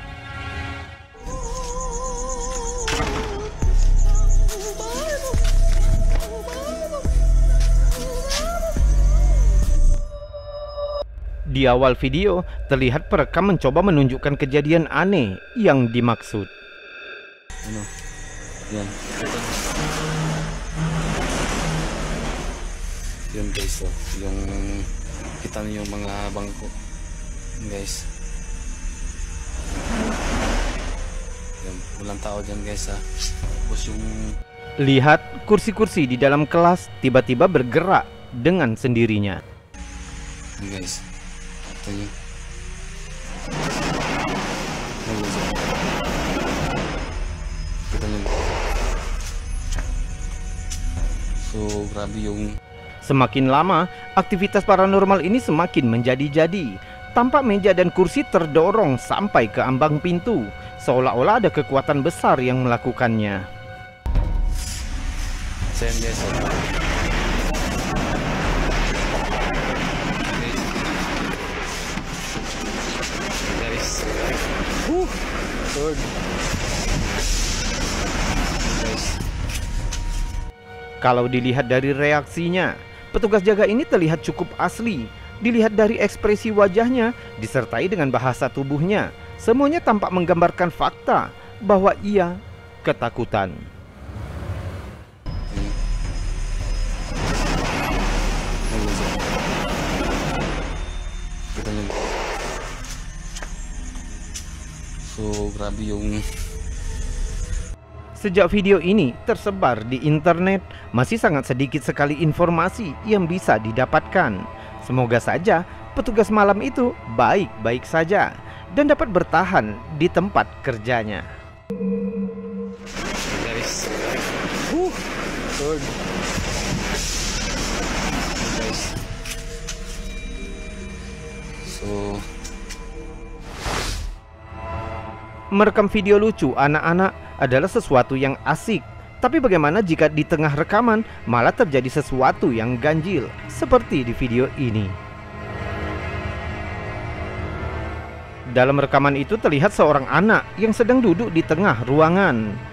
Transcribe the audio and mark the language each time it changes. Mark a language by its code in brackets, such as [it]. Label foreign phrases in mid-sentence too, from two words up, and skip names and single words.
[id] Di awal video, terlihat perekam mencoba menunjukkan kejadian aneh yang dimaksud. [tl] Yan. Yun guys, yung kita niyo yung mga bangko guys. Yan, walang tao dyan guys ha. Tapos yung [id] Lihat kursi-kursi di dalam kelas tiba-tiba bergerak dengan sendirinya. [tl] guys. Ito yung kita niyo. So grabe yung [id] Semakin lama, aktivitas paranormal ini semakin menjadi-jadi. Tampak meja dan kursi terdorong sampai ke ambang pintu, seolah-olah ada kekuatan besar yang melakukannya. [en] same guys. Guys. Third. Guys. [id] Kalau dilihat dari reaksinya, petugas jaga ini terlihat cukup asli. Dilihat dari ekspresi wajahnya, disertai dengan bahasa tubuhnya, semuanya tampak menggambarkan fakta bahwa ia ketakutan. [tl] So grabe yung [id] Sejak video ini tersebar di internet, masih sangat sedikit sekali informasi yang bisa didapatkan. Semoga saja petugas malam itu baik-baik saja dan dapat bertahan di tempat kerjanya. [en] guys. Third. Guys. So [id] Merekam video lucu anak-anak adalah sesuatu yang asik. Tapi bagaimana jika di tengah rekaman malah terjadi sesuatu yang ganjil, seperti di video ini. Dalam rekaman itu terlihat seorang anak yang sedang duduk di tengah ruangan.